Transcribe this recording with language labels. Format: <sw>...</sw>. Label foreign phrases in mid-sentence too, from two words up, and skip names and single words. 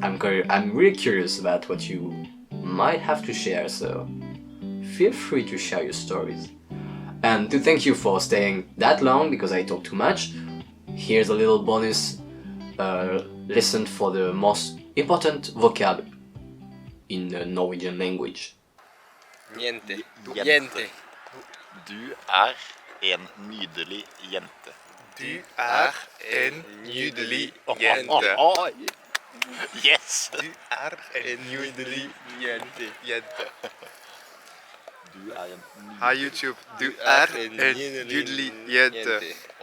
<en>I'm really curious about what you might have to share, so feel free to share your stories. And to thank you for staying that long, because I talk too much, here's a little bonus lesson for the most important vocab in the Norwegian language.</en> <no>Niente. Jente. Niente. Du en nydelig jente. Du en nydelig jente.</no> <en>Yes!</en> <no>Du en nydelig jente. Du en Hi YouTube, du en nydelig jente.</no>